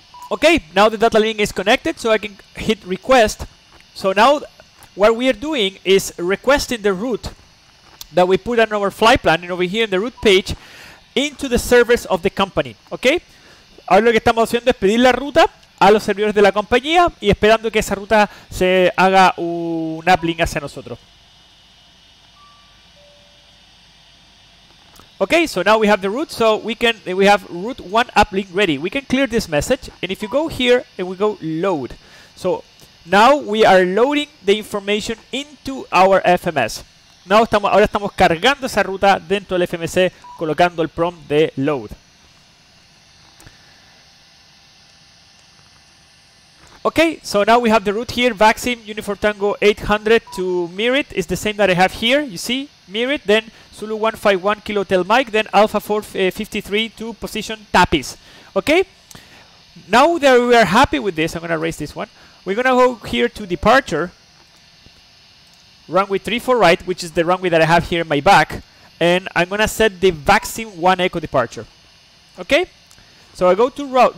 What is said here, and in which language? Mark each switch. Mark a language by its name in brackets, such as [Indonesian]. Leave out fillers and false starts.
[English] Okay, now the data link is connected, so I can hit request. So now what we are doing is requesting the route that we put on our flight plan and over here in the route page into the servers of the company. [Spanish] Okay, ahora lo que estamos haciendo es pedir la ruta a los servidores de la compañía y esperando que esa ruta se haga un uplink hacia nosotros. [English] Okay, so now we have the route, so we have route 1 uplink ready. We can clear this message, and if you go here and we go load, so now we are loading the information into our FMS. [Spanish] Ahora estamos cargando esa ruta dentro del FMC, colocando el prompt de load. [English] Okay, so now we have the route here, Vaccine Uniform Tango 800 to Merit is the same that I have here, you see, Merit, then Zulu 151 Kilo Hotel Mike, then Alpha 453 to position Tapis. Okay, now that we are happy with this, I'm going to erase this one, we're going to go here to departure, runway 34 right, which is the runway that I have here in my back, and I'm going to set the Vaccine 1 Echo departure. Okay? So I go to route.